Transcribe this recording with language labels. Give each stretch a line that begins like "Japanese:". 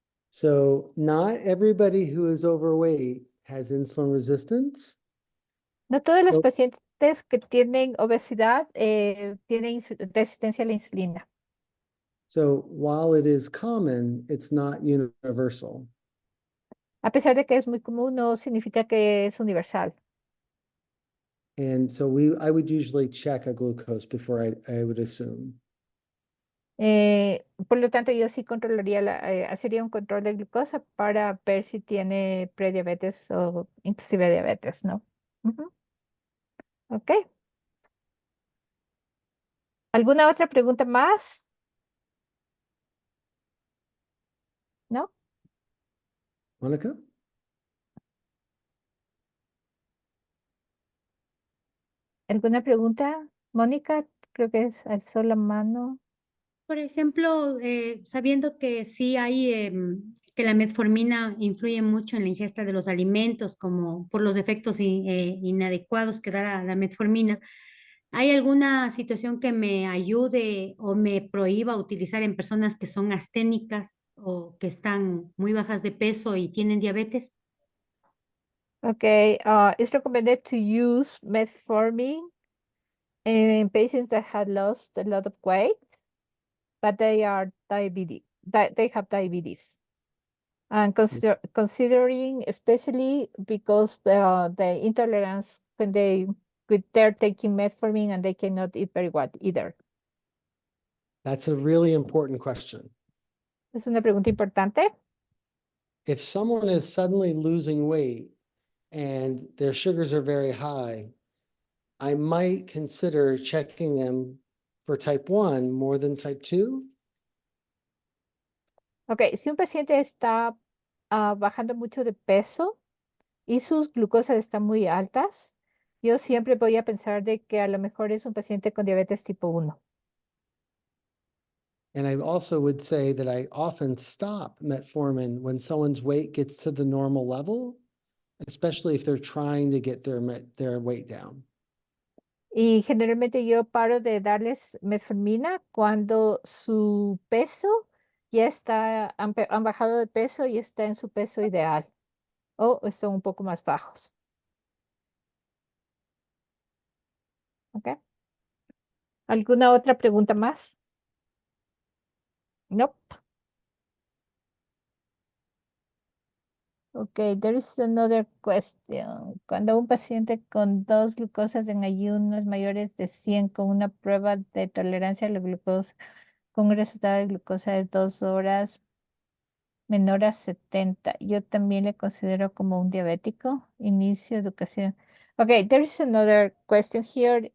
English: So not everybody who is overweight has insulin resistance.
Spanish: No todos los
English: So-
Spanish: pacientes que tienen obesidad tienen resistencia a la insulina.
English: So while it is common, it's not universal.
Spanish: A pesar de que es muy común, no significa que es universal.
English: And so I would usually check a glucose before I would assume.
Spanish: Por lo tanto, yo sí controlaría, hacería un control de glucosa para ver si tiene prediabetes o inclusive diabetes, ¿no? Ujú. Ok. ¿Alguna otra pregunta más? ¿No? Monica? ¿Alguna pregunta? Mónica, creo que alzó la mano. Por ejemplo, sabiendo que sí hay, que la metformina influye mucho en la ingesta de los alimentos, como por los efectos inadecuados que da la metformina, ¿hay alguna situación que me ayude o me prohíba utilizar en personas que son asténicas o que están muy bajas de peso y tienen diabetes?
English: Okay, it's recommended to use metformin in patients that had lost a lot of weight, but they are they have diabetes. And considering especially because the intolerance when they're taking metformin and they cannot eat very well either. That's a really important question.
Spanish: Es una pregunta importante.
English: If someone is suddenly losing weight and their sugars are very high, I might consider checking them for type 1 more than type 2.
Spanish: Okay, si un paciente está bajando mucho de peso y sus glucosas están muy altas, yo siempre voy a pensar de que a lo mejor es un paciente con diabetes tipo 1.
English: And I also would say that I often stop metformin when someone's weight gets to the normal level, especially if they're trying to get their weight down.
Spanish: Y generalmente yo paro de darles metformina cuando su peso ya está, han bajado de peso y está en su peso ideal o están un poco más bajos. ¿Ok? ¿Alguna otra pregunta más?
English: Nope. Okay, there is another question.
Spanish: Cuando un paciente con 2 glucosas en ayunos mayores de 100 con una prueba de tolerancia a la glucosa, con un resultado de glucosa de 2 horas menor a 70, yo también le considero como un diabético. Inicio educación.
English: Okay, there is another question here.